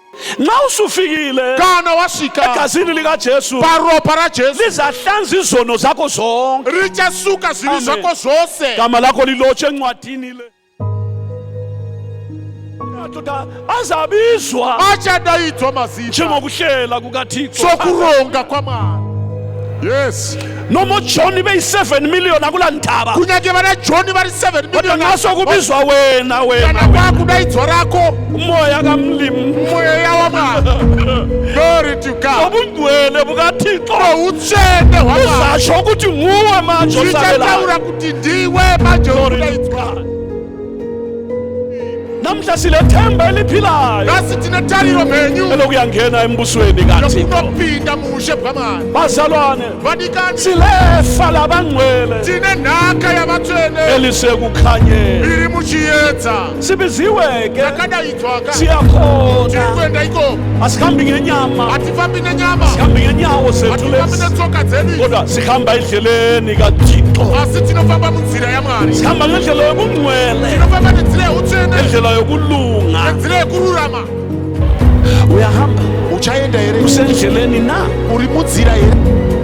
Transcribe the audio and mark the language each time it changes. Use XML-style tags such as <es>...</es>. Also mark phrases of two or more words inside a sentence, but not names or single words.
<nd>nxa usufikile</nd> <sn>kana washika</sn> <nd>egazini likaJesu</nd> <sn>paropa raJesu</sn> <nd>lizahlanza izono zakho zonke,</nd> <sn>richasuka zvivi zvako zvose.</sn> <nd>gama lakho lilotshe encwadini le. Madoda azabizwa</nd> <sn>Achadaidzwa mazita</sn> <nd>njengokuhlela kukaThixo,</nd> <sn>sokuronga kwaMwari. Yes.</sn> <nd>noma uJohn beyi7 million akulandaba,</nd> <sn>Kunyake vana John vari 7</sn> <nd>kodwa million. ngaso kubizwa wena</nd> <sn>Kana kwakudaidzwa rako</sn> <nd>umoya kaMlimu,</nd> <sn>mweya waMwari.</sn> <en>Glory to God.</en> <nd>ubungcwele bukaThixo</nd> <sn>Utsvene hwaMwari</sn> <nd>uzasho ukuthi nguwe manje osabelayo.</nd> <sn>zvichataura kuti ndiwe manje</sn> <en>Glory to</en> <sn>urikudaidzwa.</sn> <en>God.</en> <nd>Namhla silethemba eliphilayo</nd> <sn>Nhasi tine tariro mhenyu</sn> <nd>elokuyangena embusweni kaThixo.</nd> <sn>yokunopinda muushe bwaMwari.</sn> <nd>Bazalwane,</nd> <sn>Vadikani,</sn> <nd>silefa labangcwele</nd> <sn>tine nhaka yavatsvene</sn> <nd>elisekukhanyeni.</nd> <sn>iri muchiedza.</sn> <nd>Sibiziwe-ke,</nd> <sn>Yakadaidzwaka tiri</sn> <nd>siyakhona,</nd> <sn>kuenda ikoko.</sn> <nd>asihambi ngenyama,</nd> <sn>Hatifambi nenyama,</sn> <nd>sihambi ngenyawo zethu</nd> <sn>hatifambi</sn> <nd>lezi,</nd> <sn>netsoka dzedu,</sn> <nd>kodwa sihamba endleleni kaThixo,</nd> <sn>asi tinofamba munzira yaMwari.</sn> <nd>sihamba ngendlela yobungcwele,</nd> <sn>Tinofamba nenzira yeutsvene,</sn> <nd>ngendlela yokulunga.</nd> <sn>nenzira yekururama.</sn> <nd>Uyahamba</nd> <sn>Uchaenda here?</sn> <nd>usendleleni na?</nd> <sn>Uri munzira here?</sn>